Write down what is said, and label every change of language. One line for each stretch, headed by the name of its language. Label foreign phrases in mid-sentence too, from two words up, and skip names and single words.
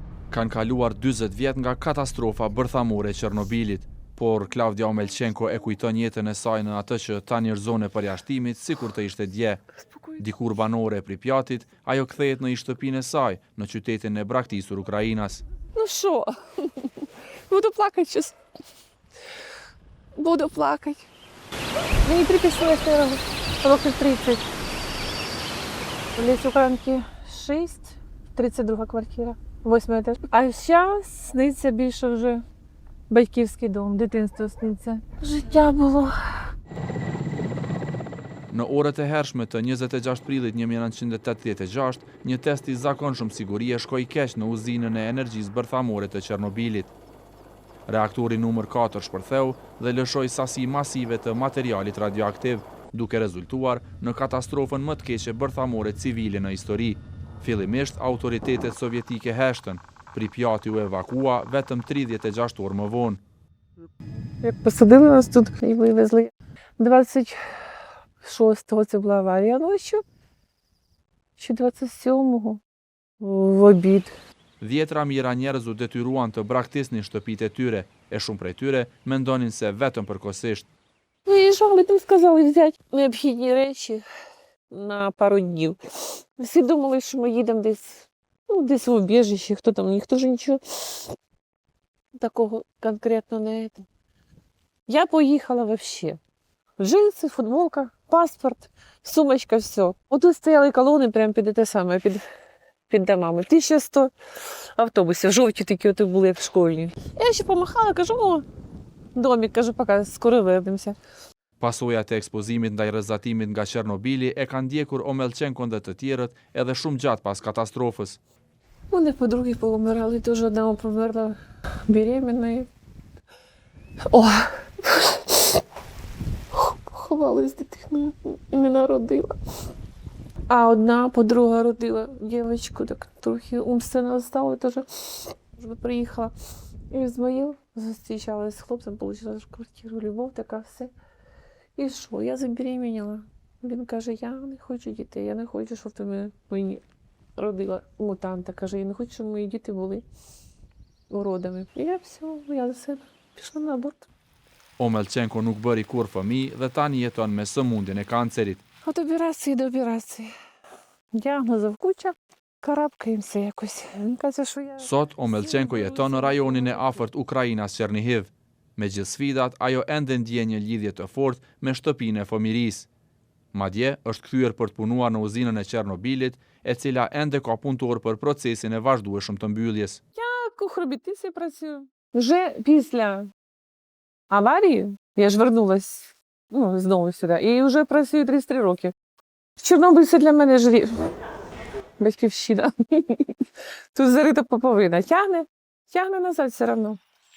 Albanian: Kanë kaluar 40 vjet nga katastrofa bërthamore e Çernobilit, por Klavdia Omelçenko e kujton jetën e saj në atë që tani është zonë e përjashtimit sikur të ishte dje. Dikur banore e Pripjatit, ajo kthehet në shtëpinë e saj në qytetin e braktisur Ukrainas.
Ukrainian: Ну що? Буду плакати щас. Буду плакати. Мені 34 років 30. Ліс Українки 6, 32 квартира, 8 етаж. А зараз сниться більше вже батьківський дом, дитинство сниться. Життя було.
Albanian: Në orët e hershme të 26 prillit 1986, një test I zakonshëm sigurie shkoi keq në uzinën e energjisë bërthamore të Çernobilit. Reaktori numër 4 shpërtheu dhe lëshoi sasi masive të materialit radioaktiv, duke rezultuar në katastrofën më të keqe bërthamore civile në histori. Fillimisht, autoritetet sovjetike heshtën, Pripjati u evakua vetëm 36 orë më vonë.
Ukrainian: Як посадили нас тут і вивезли. 26-го це була аварія ночі, чи 27-го в обід.
Albanian: Dhjetra mijëra njerëz u detyruan të braktisnin shtëpitë e tyre, e shumë prej tyre mendonin se vetëm përkohësisht.
Ukrainian: Виїжджали, там сказали взяти необхідні речі на пару днів. Всі думали, що ми їдемо десь в убіжище, хто там, ніхто ж нічого такого конкретно не це. Я поїхала взагалі. Джинси, футболка, паспорт, сумочка, все. Отут стояли колони прямо під те саме, під домами. 1100 автобусів, жовті такі от були, як школьні. Я ще помахала, кажу, о, домик, кажу, пока, скоро вернемося.
Albanian: Pasojat e ekspozimit ndaj rrëzatimit nga Çernobili e kanë ndjekur Omelçenkon dhe të tjerët edhe shumë gjatë pas katastrofës.
Ukrainian: У них подруги поумирали, теж одна померла беременна. О! Поховалась дитина і не народила. А одна подруга родила дівчинку, так трохи умственно стала, теж вже приїхала. І в Ізмаїл зустрічалася з хлопцем, отримала квартиру, любов, така все. І що? Я забеременіла. Він каже, я не хочу дітей, я не хочу, щоб ти мені родила мутанта, каже, я не хочу, щоб мої діти були уродами. І я все, я за себе пішла на аборт.
Albanian: Omelçenko nuk bëri kur fëmijë dhe tani jeton me sëmundjen e kancerit.
Ukrainian: От операції до операції. Діагнозів куча, карабкаємося якось. Він каже, що я...
Albanian: Sot, Omelçenko jeton në rajonin e afërt Ukrainas Chernihiv. Me gjithë sfidat, ajo ende ndjen një lidhje të fortë me shtëpinë e fëmirisë. Madje, është kthyer për të punuar në uzinën e Çernobilit, e cila ende ka punëtor për procesin e vazhdueshëm të mbylljes.
Ukrainian: Кухробітницею працюю. Вже після аварії я ж вернулась знову сюди. І вже працюю 33 роки. Чорнобиль – це для мене ж батьківщина. Тут зарита поповина. Тягне назад все одно.